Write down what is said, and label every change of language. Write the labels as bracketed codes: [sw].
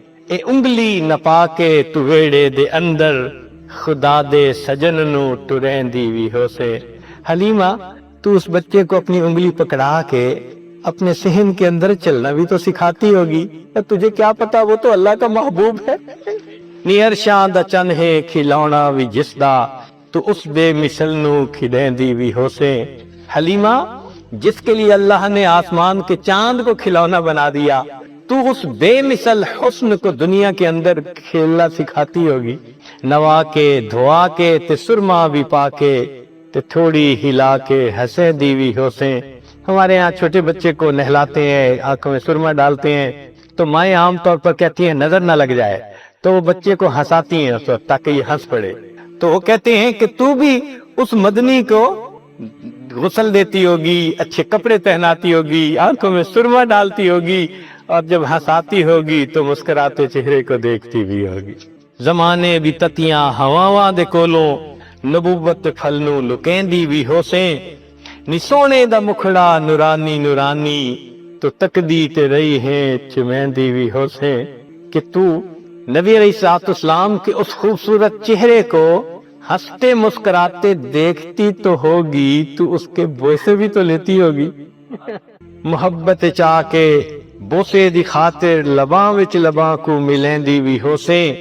[pa] اے انگلی نپا کے تو ویڑے دے اندر، خدا دے سجن نو ٹریندی بھی ہو سے. [ur] حلیمہ تو اس بچے کو اپنی انگلی پکڑا کے اپنے صحن کے اندر چلنا بھی تو سکھاتی ہوگی. تجھے کیا پتا وہ تو اللہ کا محبوب ہے. [pa] نیئر شان دا چن ہے کھلونا بھی جس دا، تو اس بے مثل نو کھلیندی بھی ہو سے. [ur] حلیمہ جس کے لیے اللہ نے آسمان کے چاند کو کھلونا بنا دیا، تو اس بے مثل حسن کو دنیا کے اندر کھیلنا سکھاتی ہوگی. [pa] نوا کے دھوا کے تے سرما بھی پا کے، تے تھوڑی ہلا کے ہنسے دیوی ہو سے. [ur] ہمارے ہاں چھوٹے بچے کو نہلاتے ہیں، آنکھوں میں سرما ڈالتے ہیں، تو مائیں عام طور پر کہتی ہیں نظر نہ لگ جائے، تو وہ بچے کو ہنساتی ہیں اس وقت تاکہ یہ ہنس پڑے. تو وہ کہتے ہیں کہ تو بھی اس مدنی کو غسل دیتی ہوگی، اچھے کپڑے پہناتی ہوگی، آنکھوں میں سرما ڈالتی ہوگی، اور جب ہنساتی ہوگی تو مسکراتے چہرے کو دیکھتی بھی ہوگی. [pa] زمانے بھی تتیاں ہواواں دے کولوں، نبوت پھل نو لکیندی بھی ہو سے. نی سونے دا مکھڑا نورانی نورانی، تو تکدی تے رہی ہے چمیندی بھی ہو سے. [ur] کہ تو نبی علیہ السلام کے اس خوبصورت چہرے کو ہنستے مسکراتے دیکھتی تو ہوگی، تو اس کے بوسے بھی تو لیتی ہوگی. [pa] محبت چاہ کے بوسے دی خاطر لباں وچ لباں کو ملیندی بھی ہو سے.